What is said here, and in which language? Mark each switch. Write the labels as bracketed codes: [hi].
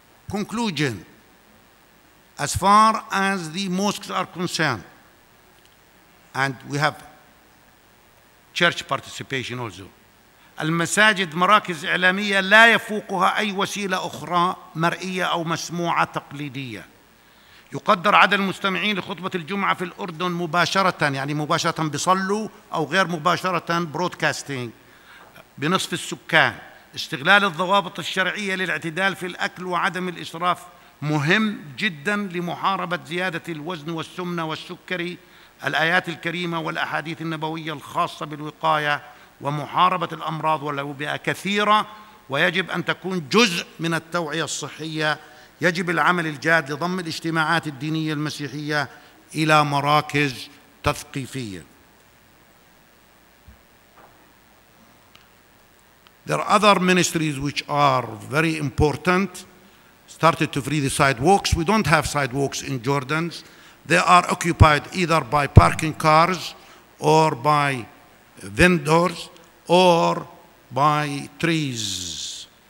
[en] Conclusion, as far as the mosques are concerned, and we have church participation also, المساجد مراكز إعلامية لا يفوقها أي وسيلة أخرى مرئية أو مسموعة تقليدية. [ar] يقدر عدد المستمعين لخطبة الجمعة في الأردن مباشرة، يعني مباشرة بيصلوا أو غير مباشرة برودكاستينج، بنصف السكان. استغلال الضوابط الشرعية للاعتدال في الأكل وعدم الإسراف مهم جدا لمحاربة زيادة الوزن والسمنة والسكري. الآيات الكريمة والأحاديث النبوية الخاصة بالوقاية ومحاربة الأمراض والأوبئة كثيرة، ويجب أن تكون جزء من التوعية الصحية. يجب العمل الجاد لضم الاجتماعات الدينية المسيحية إلى مراكز تثقيفية. [en] There are other ministries which are very important. Started to free the sidewalks. We don't have sidewalks in Jordan. They are occupied either by parking cars or by vendors or by trees.